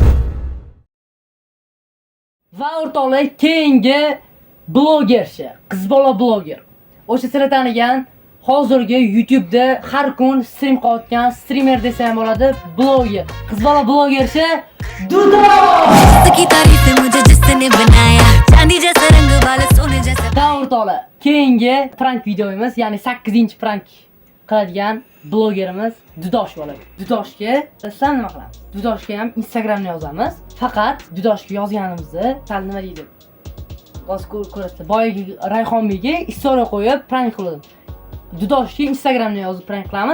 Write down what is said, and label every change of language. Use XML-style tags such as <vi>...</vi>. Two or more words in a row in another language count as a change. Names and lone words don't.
<uz>Va o'rtoqlar, keyingi blogercha, qiz bola bloger. O'sha sizlar tanigan hozirgi YouTube'da har kun stream qilayotgan streamer desa ham bo'ladi, bloger. Qiz bola blogercha Dudo.</uz> <hi>उसकी तारीफें मुझे जिसने बनाया चांदी जैसा रंग वाले सोने जैसा</hi> <uz>O'rtoqlar, keyingi prank videomiz, ya'ni 8-chi prank qiladigan blogerimiz Dudosh bo'ladi. Dudoshga sizlar nima qilamiz? Dudoshga ham Instagramni yozamiz. Faqat Dudoshga yozganimizni sal nima deydi? Hozir ko'rasizlar. Boyagi Rayxonbekga istoriya qo'yib prank qildim. Dudoshga Instagramni yozib prank qilamiz.</uz>